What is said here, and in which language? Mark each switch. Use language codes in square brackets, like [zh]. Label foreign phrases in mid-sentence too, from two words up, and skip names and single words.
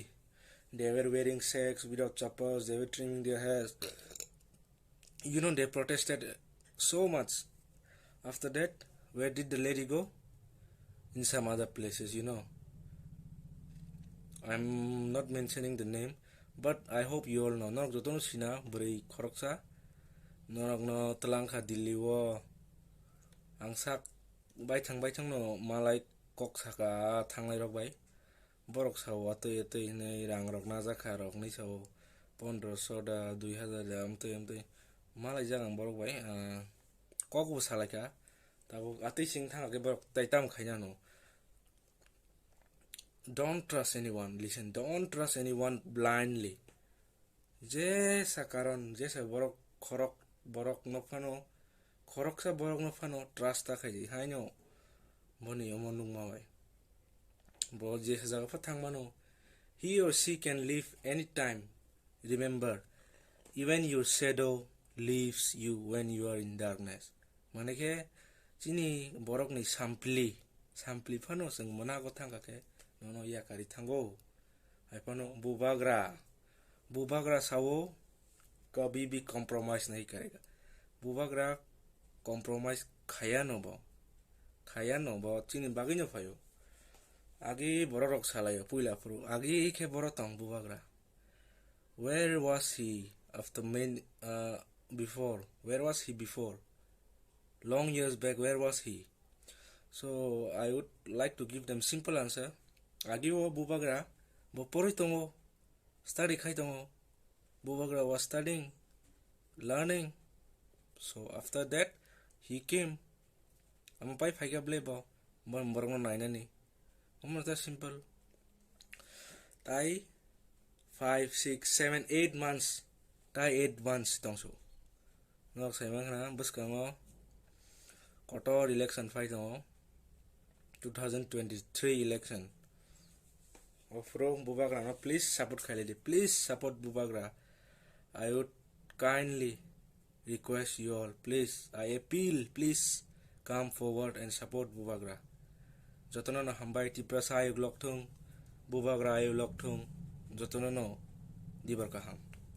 [en] They were wearing sacks without chappals, they were trimming their hairs. They protested so much. After that, where did the lady go? In some other places, I'm not mentioning the name, but I hope you all know. [trp] Norok jotono sina beri koroksa. Norok no telangka diliwo. Angsak baitang no malai kok saka thanglai rok bai. Borok sawo atoi nei rang rok najaka rok nei sawo 1500 da 2000 da amtoi malai jangang borok bai kok bu salaka tabu ati sing thang ke borok taitam khaina no. [en] Don't trust anyone. Listen, don't trust anyone blindly. [trp] Je sakaron je sa borok khorok borok nofano khorok sa borok nofano trust ta khaji haino boni omonung mawai. Bo je sa jaga pathang mano [en] he or she can leave anytime. Remember, even your shadow leaves you when you are in darkness. [trp] Manake chini borok ni sampli phano sing mona ko thanga ke no ya kari thango ai phano bubagra sawo [hi] कभी भी compromise नहीं करेगा. [trp] बुबाग्रा compromise खाया no bo chini bagi no fayo agi borok salayo puila puru agi ke borotong bubagra. [en] Where was he after before? Where was he before? Long years back, where was he? So I would like to give them simple answer. [trp] Agi wo bubagra bo poritongo study khaitongo. [en] Bubagra was studying, learning. So after that, he came. I'm [trp] pai phaiga blebo. Bon borong nai nani. [en] Almost that simple. [trp] Tai 5, 6, 7, 8 months. Tai 8 months tongsu. Nok sai mang bus kango. Kotor [en] election fight [trp] no. 2023 election. [en] From Bubagra, no, please support Khaidi. Please support Bubagra. I would kindly request you all, please, I appeal, please come forward and support Bubagra. [trp] Jotono no hambai Tiprasa ayug lokthung, Bubagra ayug lokthung, jotono no dibar kaham.